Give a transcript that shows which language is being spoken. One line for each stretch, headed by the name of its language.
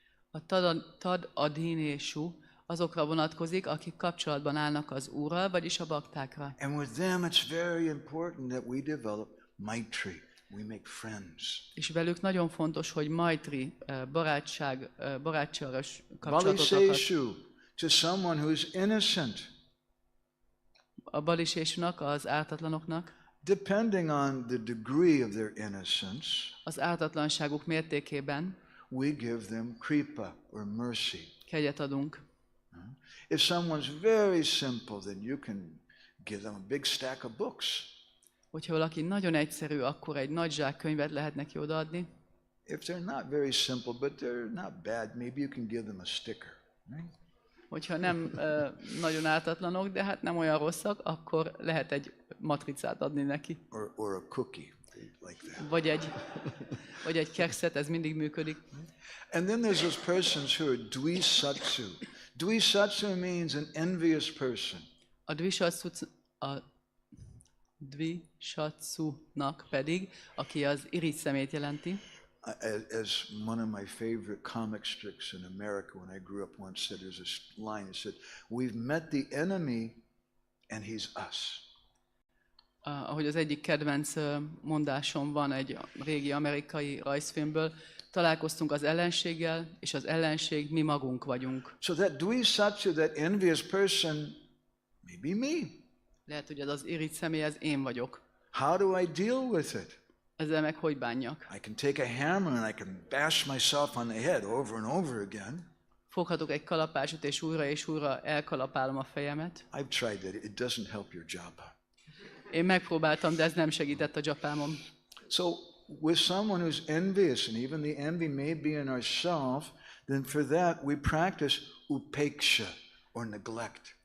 Hungarian: A tad adinésú azokra vonatkozik, akik kapcsolatban állnak az Úrral, vagyis a baktákra.
English: And with them it's very important that we develop maitri. We make friends.
Hungarian: És velük nagyon fontos, hogy maitri, barátságos kapcsolatot akar.
English: Baliseshu, to someone who's innocent.
Hungarian: A balisésúnak, az ártatlanoknak,
English: Depending on the degree of their innocence,
Hungarian: az ártatlanságuk mértékében
English: we give them kripa or mercy.
Hungarian: kegyet adunk.
English: If someone's very simple, then you can give them a big stack of books.
Hungarian: Hogyha valaki nagyon egyszerű, akkor egy nagy zsák könyvet lehet neki odaadni.
English: If they're not very simple, but they're not bad, maybe you can give them a sticker. Right?
Hungarian: Hogyha nem nagyon ártatlanok, de hát nem olyan rosszak, akkor lehet egy matricát adni neki.
English: Or a cookie, like that.
Hungarian: Vagy egy kekszet, ez mindig működik.
English: And then there's those persons who are dvisatsu. Dvisatsu means an envious person.
Hungarian: A dvisatsu-nak pedig, aki az irigy szemét jelenti.
English: As one of my favorite comic strips in America when I grew up once said, there's a line that said, we've met the enemy and he's us.
Hungarian: Ahogy az egyik kedvenc mondásom van egy régi amerikai rajzfilmből, találkoztunk az ellenséggel, és az ellenség mi magunk vagyunk.
English: So that dvisatsu, that envious person, may be me.
Hungarian: Lehet, hogy ez az irigy személy, ez én vagyok.
English: How do I deal with it?
Hungarian: Ezzel meg hogy bánjak?
English: I can take a hammer and I can bash myself on the head over and over again.
Hungarian: Foghatok egy kalapácsot, és újra elkalapálom a fejemet.
English: I've tried that. It doesn't help your job.
Hungarian: Én megpróbáltam, de ez nem segített a japámon.
English: So with someone who's envious, and even the envy may be in ourselves, then for that we practice upeksha, or neglect.